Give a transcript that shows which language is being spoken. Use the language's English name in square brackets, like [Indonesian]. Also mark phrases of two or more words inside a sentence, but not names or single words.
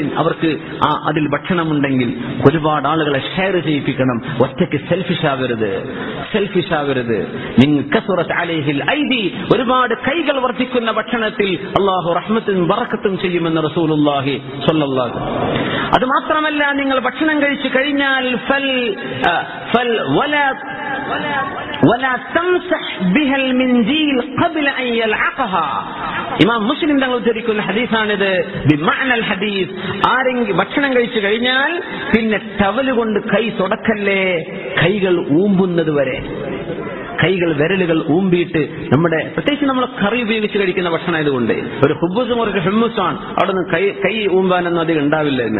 [Malayalam] അവർക്ക് അതിൽ ഭക്ഷണമുണ്ടെങ്കിൽ ഒരുപാട് ആളുകളെ ഷെയർ ചെയ്യിപ്പിക്കണം. ഒറ്റയ്ക്ക് സെൽഫിഷ് ആവരുത്. നിങ്ങൾ [Arabic] كثرت عليه الأيدي, [Malayalam] ഒരുപാട് കൈകൾ വർദ്ധിക്കുന്ന ഭക്ഷണത്തിൽ അല്ലാഹു റഹ്മത്തും ബറക്കത്തും ചെയ്യുമെന്ന് റസൂലുള്ളാഹി [Arabic] صلى الله عليه وسلم. [Malayalam] അത് മാത്രമല്ല, നിങ്ങൾ ഭക്ഷണം കഴിച്ചു കഴിഞ്ഞാൽ [Arabic] ولا تمسح بها المنديل قبل أن يلعقها. [Malayalam] ഇമാം മുസ്ലിം തങ്ങൾ ഉദ്ധരിക്കുന്ന ഹദീസാണിത്. [Arabic] بمعنى الحديث, [Malayalam] ആരെങ്കിലും ഭക്ഷണം കഴിച്ചു കഴിഞ്ഞാൽ പിന്നെ ടവല് കൊണ്ട് കൈ തുടക്കല്ലേ, കൈകൾ ഊമ്പുന്നത് വരെ. കൈകൾ, വിരലുകൾ ഊമ്പിയിട്ട്, നമ്മുടെ പ്രത്യേകിച്ച് നമ്മൾ കറി ഉപയോഗിച്ച് കഴിക്കുന്ന ഭക്ഷണം ആയതുകൊണ്ട് ഒരു ഹുബ്ബുസും ഒരു ഹുമ്മൂസാണ്, അവിടെ നിന്ന് കൈ ഊമ്പാനൊന്നും അധികം ഉണ്ടാവില്ല എന്ന്.